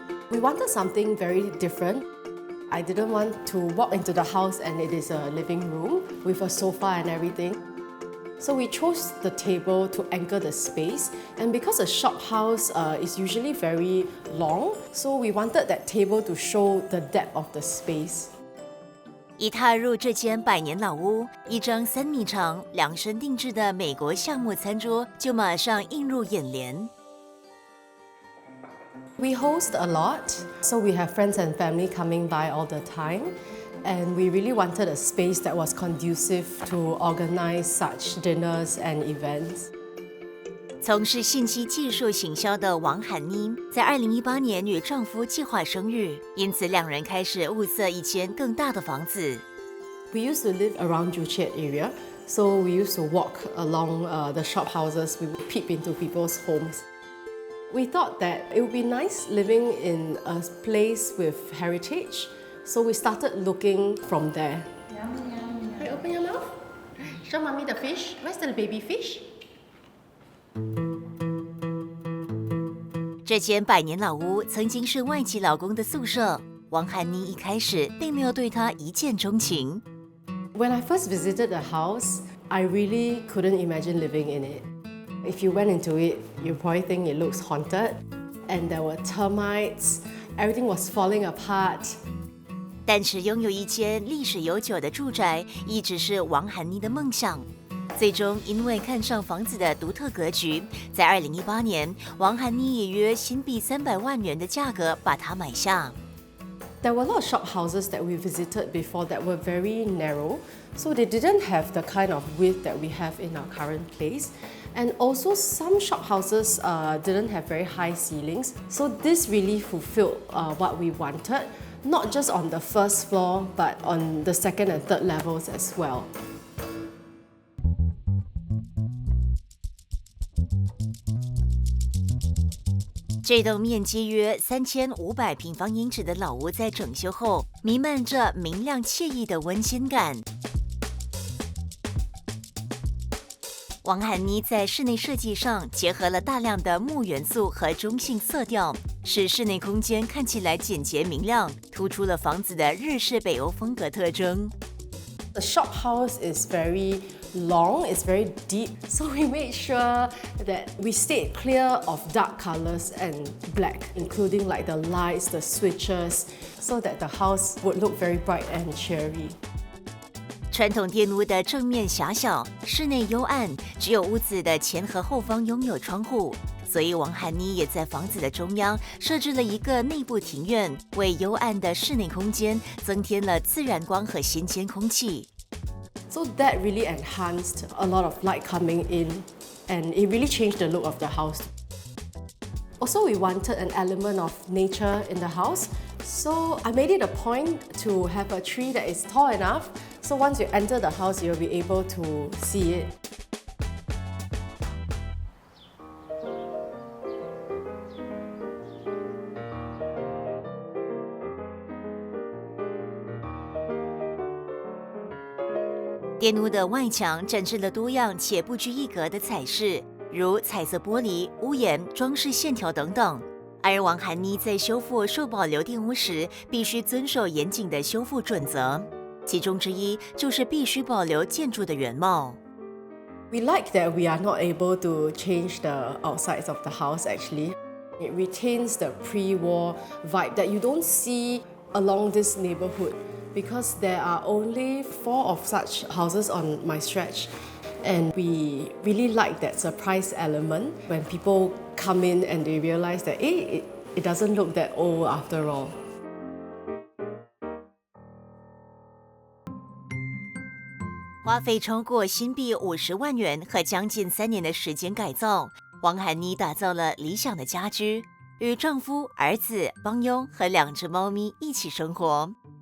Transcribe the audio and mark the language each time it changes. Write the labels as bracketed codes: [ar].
[en] We wanted something very different. I didn't want to walk into the house and it is a living room with a sofa and everything. So we chose the table to anchor the space, and because a shop house is usually very long, so we wanted that table to show the depth of the space. [zh] 一踏入这间百年老屋，一张3米长、量身定制的美国橡木餐桌就马上映入眼帘。 [en] We host a lot, so we have friends and family coming by all the time. And we really wanted a space that was conducive to organize such dinners and events. [zh] 从事信息技术行销的王涵妮，在2018年与丈夫计划生育，因此两人开始物色一间更大的房子。 [en] We used to live around Joo Chiat area, so we used to walk along the shop houses. We would peep into people's homes. We thought that it would be nice living in a place with heritage, so we started looking from there. Hey, open your mouth. Show mommy the fish. Where's the baby fish? [zh] 这间百年老屋曾经是外籍劳工的宿舍，王涵妮一开始并没有对它一见钟情。 [en] When I first visited the house, I really couldn't imagine living in it. If you went into it, you probably think it looks haunted, and there were termites, everything was falling apart. [zh] 但是拥有一间历史悠久的住宅一直是王涵妮的梦想。最终因为看上房子的独特格局，在2018年，王涵妮以约新币300万元的价格把它买下。 [en] There were a lot of shop houses that we visited before that were very narrow, so they didn't have the kind of width that we have in our current place. And also some shop houses didn't have very high ceilings, so this really fulfilled what we wanted, not just on the first floor, but on the second and third levels as well. [zh] 这栋面积约3500平方英尺的老屋在整修后，弥漫着明亮惬意的温馨感。王涵妮在室内设计上结合了大量的木元素和中性色调，使室内空间看起来简洁明亮，突出了房子的日式北欧风格特征。 [en] The shop house is very long, it's very deep, so we made sure that we stayed clear of dark colors and black, including like the lights, the switches, so that the house would look very bright and cheery. [zh] 传统电屋的正面狭小，室内幽暗，只有屋子的前和后方拥有窗户，所以王涵妮也在房子的中央设置了一个内部庭院，为幽暗的室内空间增添了自然光和新鲜空气。 [en] So that really enhanced a lot of light coming in, and it really changed the look of the house. Also, we wanted an element of nature in the house, so I made it a point to have a tree that is tall enough, so once you enter the house, you'll be able to see it. [zh] 电屋的外墙展示了多样且不拘一格的彩饰，如彩色玻璃、屋檐、装饰线条等等。而王涵妮在修复受保留电屋时，必须遵守严谨的修复准则，其中之一就是必须保留建筑的原貌。 [en] We like that we are not able to change the outsides of the house actually. It retains the pre-war vibe that you don't see along this neighborhood, because there are only 4 of such houses on my stretch, and we really like that surprise element when people come in and they realize that it doesn't look that old after all. [zh] 花费超过新币50万元和将近3年的时间改造，王涵妮打造了理想的家居，与丈夫、儿子、帮佣和2只猫咪一起生活。